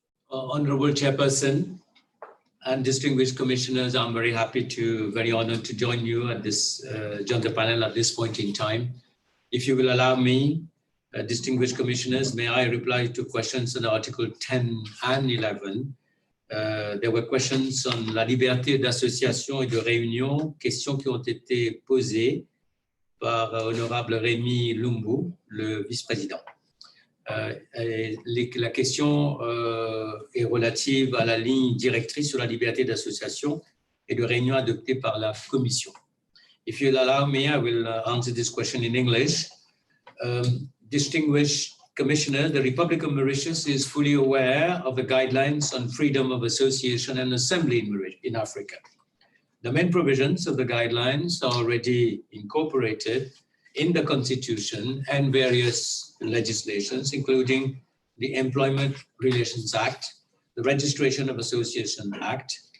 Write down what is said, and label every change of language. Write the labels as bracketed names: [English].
[English] Honourable Chairperson and distinguished commissioners, I'm very honored to join you at this join the panel at this point in time. If you will allow me, distinguished commissioners, may I reply to questions on Article 10 and 11. There were questions on [French] la liberté d'association et de réunion, questions qui ont été posées par Honorable Rémi Lumbu, le vice-président. La question est relative à la ligne directrice sur la liberté d'association et de réunion adoptée par la Commission. [English] If you'll allow me, I will answer this question in English. Distinguished Commissioner, the Republic of Mauritius is fully aware of the guidelines on freedom of association and assembly in Africa. The main provisions of the guidelines are already incorporated in the Constitution and various legislations, including the Employment Relations Act, the Registration of Association Act,